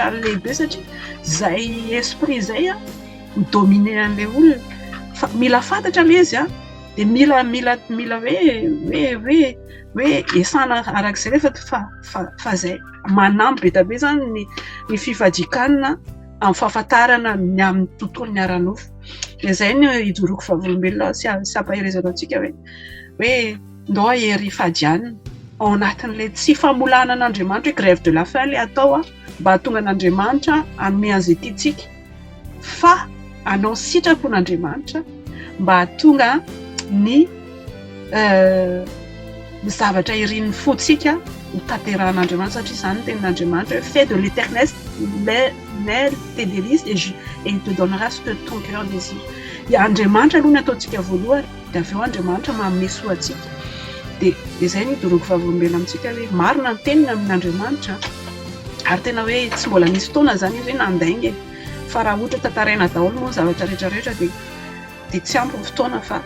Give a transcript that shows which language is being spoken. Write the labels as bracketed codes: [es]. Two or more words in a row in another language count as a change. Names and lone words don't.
[mg] lehibe satria zay esprit zay midomine an'ilay olona fa mila fantatra le izy dia mila hoe esana arak'izay rehefa fa zay manamby be tabe zany ny fifadikanana amin'ny fahafantarana ny amin'ny tontolon'ny ara-nofo dia zay ny hijoroako vavolombelona sy ampaherezana antsika hoe ndao ahery fadianina ao anatin'ilay tsy famolana an'Andriamanitra hoe [fr] grève de la faim [mg] ilay atao mba hahatonga an'Andriamanitra hanome an'izay tiantsika fa anao sitrapon'Andriamanitra mba hahatonga ny zavatra irin'ny fotsika ho tanteran'Andriamanitra satria izany tenin'Andriamanitra hoe [fr] fais de l'éternel tes délices et il te donnera ce que ton cœur désire. [mg] Andriamanitra aloha ny ataontsika voalohany dia avy eo Andriamanitra manome soantsika dia izay ny hidoroako vavolombelona amintsika hoe marina ny teniny amin'Andriamanitra ary tena hoe tsy mbola nisy fotoana zany izy hoe nandainga fa raha ohatra tantaraina daholo moa zavatra rehetrarehetra dia tsy ampy ny fotoana